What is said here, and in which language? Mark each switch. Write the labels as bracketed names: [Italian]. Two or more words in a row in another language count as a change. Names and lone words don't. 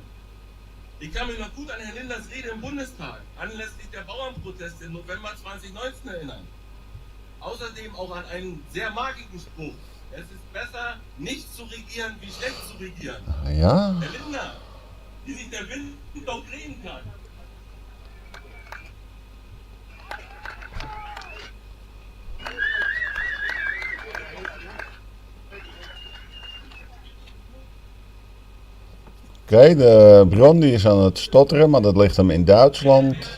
[German] Ich kann mich noch gut an Herrn Lindners Rede im Bundestag anlässlich der Bauernproteste im November 2019 erinnern. Außerdem auch an einen sehr markigen Spruch. Es ist besser, nicht zu regieren, wie schlecht zu regieren. Ja. Herr Lindner, wie sich der Wind doch drehen kann. [Dutch] Oké, de bron die is aan het stotteren, maar dat ligt hem in Duitsland.